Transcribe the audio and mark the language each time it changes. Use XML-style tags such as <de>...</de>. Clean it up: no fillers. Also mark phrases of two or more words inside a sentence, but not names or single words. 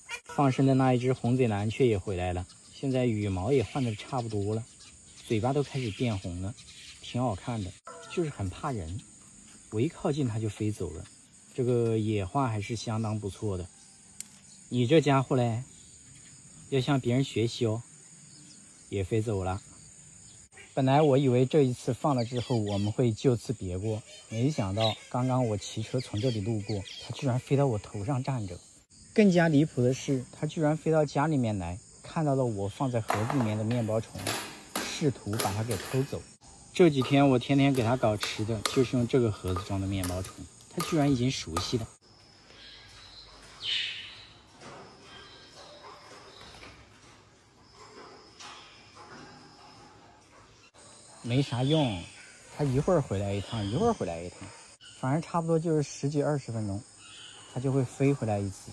<zh>放生的那一只紅嘴藍雀也回來了，現在羽毛也換得差不多了，嘴巴都開始變紅了，挺好看的，就是很怕人，我一靠近它就飛走了。這個野化還是相當不錯的。你這家伙嘞，要向別人學習哦，也飛走了。本來我以為這一次放了之後我們會就此別過，沒想到剛剛我騎車從這裡路過，它居然飛到我頭上站着。更加離譜的是，它居然飛到家裡面來，看到了我放在盒子裡面的面包蟲，試圖把它給偷走。這幾天我天天給它搞吃的，就是用這個盒子裝的面包虫，它居然已經熟悉了。没啥用，它一會兒回來一趟，一會兒回來一趟，反正差不多就是10幾20分鐘，它就會飛回來一次。</zh>